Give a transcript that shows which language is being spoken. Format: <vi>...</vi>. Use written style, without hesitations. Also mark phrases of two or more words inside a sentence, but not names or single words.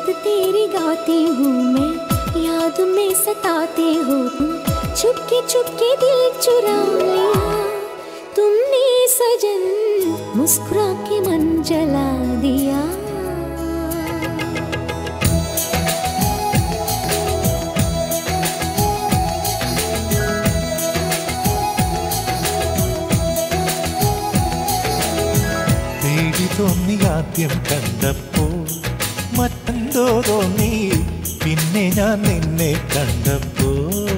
<hi>तेरी गाती हूँ मैं, याद में सताते हो तुम, चुपके चुपके दिल चुरा लिया तुमने सजन, मुस्कुरा के मन जला दिया।</hi> <ml>പേടി തോന്നി ആദ്യം കണ്ടപ്പോൾ, മറ്റെന്തോ തോന്നി പിന്നെ ഞാൻ നിന്നെ കണ്ടപ്പോൾ.</ml>